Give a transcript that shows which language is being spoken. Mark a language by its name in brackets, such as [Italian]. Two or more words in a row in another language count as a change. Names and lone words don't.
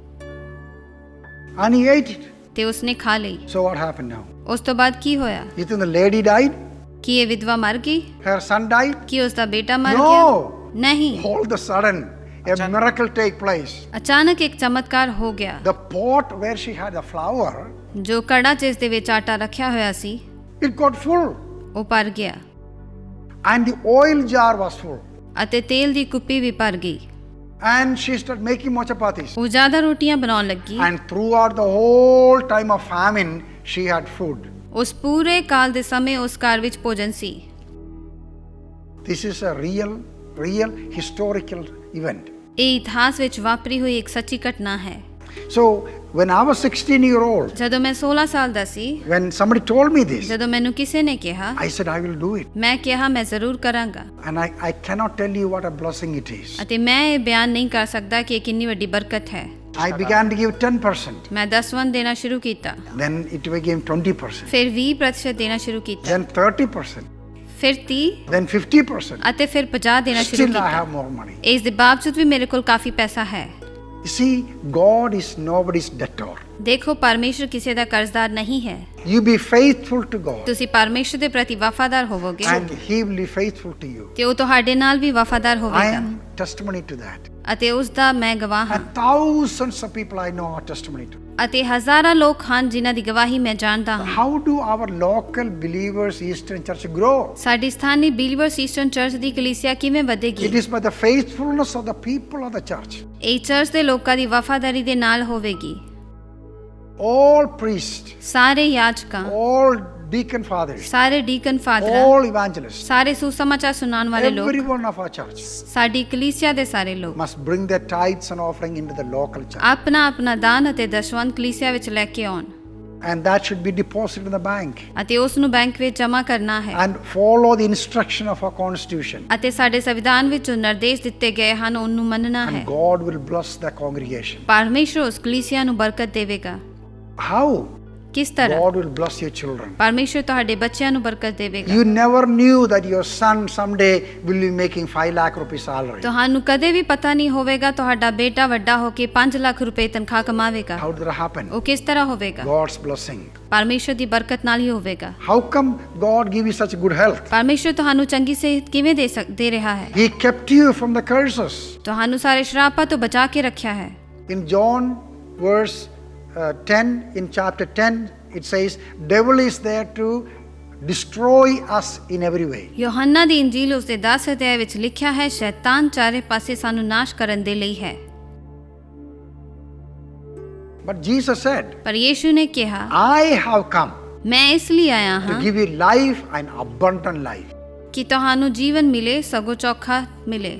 [English] And he ate it. [Punjabi] ਤੇ ਉਸਨੇ ਖਾ ਲਈ। [English] So what happened now? [Punjabi] ਉਸ ਤੋਂ ਬਾਅਦ ਕੀ ਹੋਇਆ? [English] You think the lady died? [Punjabi] ਕੀ ਇਹ ਵਿਧਵਾ ਮਰ ਗਈ? [English] Her son died? [Punjabi] ਕੀ ਉਸ ਦਾ ਬੇਟਾ ਮਰ [English] No. [Punjabi] ਗਿਆ? ਨਹੀਂ, [English] All of a sudden, a miracle take place. [Punjabi] ਅਚਾਨਕ ਇੱਕ ਚਮਤਕਾਰ ਹੋ ਗਿਆ। [English] The pot where she had the flour, [Punjabi] ਜੋ ਕੜਾ ਜਿਸ ਦੇ ਵਿੱਚ ਆਟਾ ਰੱਖਿਆ ਹੋਇਆ ਸੀ [English] it got full. [Punjabi] ਉਹ ਭਰ ਗਿਆ [English] And the oil jar was full. [Punjabi] ਅਤੇ ਤੇਲ ਦੀ ਕੁੱਪੀ ਵੀ ਭਰ ਗਈ। [English] And she started making more chapatis. [Punjabi] ਉਹ ਜ਼ਿਆਦਾ ਰੋਟੀਆਂ ਬਣਾਉਣ ਲੱਗੀ। [English] And throughout the whole time of famine, she had food. [Punjabi] ਉਸ ਪੂਰੇ ਕਾਲ ਦੇ ਸਮੇਂ ਉਸ ਘਰ ਵਿੱਚ ਭੋਜਨ ਸੀ। [English] This is a real historical event. [Punjabi] ਇਹ ਇਤਿਹਾਸ ਵਿੱਚ ਵਾਪਰੀ ਹੋਈ ਇੱਕ ਸੱਚੀ ਘਟਨਾ ਹੈ। [English] So when I was 16-year-old, [Punjabi] ਜਦੋਂ ਮੈਂ 16 ਸਾਲ ਦਾ ਸੀ, [English] when somebody told me this, [Punjabi] ਜਦੋਂ ਮੈਨੂੰ ਕਿਸੇ ਨੇ ਕਿਹਾ, [English] I said I will do it. [Punjabi] ਮੈਂ ਕਿਹਾ ਮੈਂ ਜ਼ਰੂਰ ਕਰਾਂਗਾ। [English] And I cannot tell you what a blessing it is. [Punjabi] ਅਤੇ ਮੈਂ ਇਹ ਬਿਆਨ ਨਹੀਂ ਕਰ ਸਕਦਾ ਕਿ ਇਹ ਕਿੰਨੀ ਵੱਡੀ ਬਰਕਤ ਹੈ। [English] I began to give 10%. [Punjabi] ਮੈਂ 10% ਦੇਣਾ ਸ਼ੁਰੂ ਕੀਤਾ, [English] Then it became 20%. [Punjabi] ਫਿਰ 20% ਦੇਣਾ ਸ਼ੁਰੂ ਕੀਤਾ, [English] Then 30%. [Punjabi] ਫਿਰ 30 [English] Then 50%. [Punjabi] ਅਤੇ ਫਿਰ 50 ਦੇਣਾ ਸ਼ੁਰੂ [English] Still I [Punjabi] ਕੀਤਾ। [English] have more money. [Punjabi] ਇਸ ਦੇ ਬਾਵਜੂਦ ਵੀ ਮੇਰੇ ਕੋਲ ਕਾਫੀ ਪੈਸਾ ਹੈ। [English] You see, God is nobody's debtor. [Punjabi] ਦੇਖੋ, ਪਰਮੇਸ਼ਰ ਕਿਸੇ ਦਾ ਕਰਜ਼ਦਾਰ ਨਹੀਂ ਹੈ। [English] You be faithful to God, [Punjabi] ਤੁਸੀਂ ਪਰਮੇਸ਼ਰ ਦੇ ਪ੍ਰਤੀ ਵਫਾਦਾਰ ਹੋਵੋਗੇ [English] and He will be faithful to you. [Punjabi] ਤੇ ਉਹ ਤੁਹਾਡੇ ਨਾਲ ਵੀ ਵਫਾਦਾਰ [English] I [Punjabi] ਹੋਵੇਗਾ। [English] am testimony to that. [Punjabi] ਅਤੇ ਉਸ ਦਾ ਮੈਂ ਗਵਾਹ ਹਾਂ [English] And thousands of people I know are testimony to. [Punjabi] ਅਤੇ ਹਜ਼ਾਰਾਂ ਲੋਕ ਹਨ ਜਿਨ੍ਹਾਂ ਦੀ ਗਵਾਹੀ ਮੈਂ ਜਾਣਦਾ ਹਾਂ। [English] How do our local believers Eastern Church grow? [Punjabi] ਸਾਡੀ ਸਥਾਨੀ ਬਿਲੀਵਰਸ ਈਸਟਰਨ ਚਰਚ ਦੀ ਕਲੀਸਿਆ ਕਿਵੇਂ [English] It [Punjabi] ਵਧੇਗੀ? [English] is by the faithfulness of the people of the church. [Punjabi] ਇਹ ਚਰਚ ਦੇ ਲੋਕਾਂ ਦੀ ਵਫਾਦਾਰੀ ਦੇ ਨਾਲ ਹੋਵੇਗੀ। [English] All priests, [Punjabi] ਸਾਰੇ ਯਾਜਕਾਂ, [English] all deacon fathers, [Punjabi] ਸਾਰੇ [English] deacon fathers, all evangelists, [Punjabi] ਸਾਰੇ ਸੁਸਮਾਚਾਰ ਸੁਣਾਉਣ ਵਾਲੇ ਲੋਕ, [English] every one of our church [Punjabi] ਸਾਡੀ ਕਲੀਸਿਆ ਦੇ ਸਾਰੇ ਲੋਕ [English] must bring their tithes and offering into the local church. [Punjabi] ਆਪਣਾ ਆਪਣਾ ਦਾਨ ਅਤੇ ਦਸ਼ਵੰਧ ਕਲੀਸਿਆ ਵਿੱਚ ਲੈ ਕੇ ਆਉਣ [English] And that should be deposited in the bank. [Punjabi] ਅਤੇ ਉਸ ਨੂੰ ਬੈਂਕ ਵਿੱਚ ਜਮ੍ਹਾਂ ਕਰਨਾ ਹੈ [English] And follow the instruction of our constitution. [Punjabi] ਅਤੇ ਸਾਡੇ ਸੰਵਿਧਾਨ ਵਿੱਚ ਜੋ ਨਿਰਦੇਸ਼ ਦਿੱਤੇ ਗਏ ਹਨ ਉਹਨੂੰ ਮੰਨਣਾ ਹੈ। [English] And God will bless the congregation. [Punjabi] ਪਰਮੇਸ਼ਰ ਉਸ ਕਲੀਸਿਆ ਨੂੰ ਬਰਕਤ ਦੇਵੇਗਾ। [English] How? [Punjabi] ਕਿਸ ਤਰ੍ਹਾਂ? [English] God will bless your children. [Punjabi] ਪਰਮੇਸ਼ਰ ਤੁਹਾਡੇ ਬੱਚਿਆਂ ਨੂੰ ਬਰਕਤ ਦੇਵੇਗਾ। [English] You never knew that your son someday will be making 5 lakh rupees salary. [Punjabi] ਤੁਹਾਨੂੰ ਕਦੇ ਵੀ ਪਤਾ ਨਹੀਂ ਹੋਵੇਗਾ ਤੁਹਾਡਾ ਬੇਟਾ ਵੱਡਾ ਹੋ ਕੇ 5 ਲੱਖ ਰੁਪਏ ਤਨਖਾਹ ਕਮਾਵੇਗਾ। [English] How did that happen? [Punjabi] ਉਹ ਕਿਸ ਤਰ੍ਹਾਂ ਹੋਵੇਗਾ? [English] God's blessing. [Punjabi] ਪਰਮੇਸ਼ਰ ਦੀ ਬਰਕਤ ਨਾਲ ਹੀ ਹੋਵੇਗਾ। [English] How come God give you such good health? [Punjabi] ਪਰਮੇਸ਼ਰ ਤੁਹਾਨੂੰ ਚੰਗੀ ਸਿਹਤ ਕਿਵੇਂ ਦੇ ਰਿਹਾ ਹੈ? [English] He kept you from the curses. [Punjabi] ਤੁਹਾਨੂੰ ਸਾਰੇ ਸ਼ਰਾਪਾਂ ਤੋਂ ਬਚਾ ਕੇ ਰੱਖਿਆ ਹੈ। [English] In John verse 10, in chapter 10, it says, devil is there to destroy us in every way. [Punjabi] ਯੋਹੰਨਾ ਦੀ ਇੰਜੀਲ ਉਸ ਦੇ 10 ਅਧਿਆਇ ਵਿੱਚ ਲਿਖਿਆ ਹੈ ਸ਼ੈਤਾਨ ਚਾਰੇ ਪਾਸੇ ਸਾਨੂੰ ਨਾਸ਼ ਕਰਨ ਦੇ ਲਈ ਹੈ। [English] But Jesus said, [Punjabi] ਪਰ ਯੀਸ਼ੂ ਨੇ ਕਿਹਾ [English] I have come [Punjabi] ਮੈਂ ਇਸ ਲਈ ਆਇਆ [English] to [Punjabi] ਹਾਂ [English] give you life and abundant life. [Punjabi] ਕਿ ਤੁਹਾਨੂੰ ਜੀਵਨ ਮਿਲੇ, ਸਗੋਂ ਚੋਖਾ ਮਿਲੇ।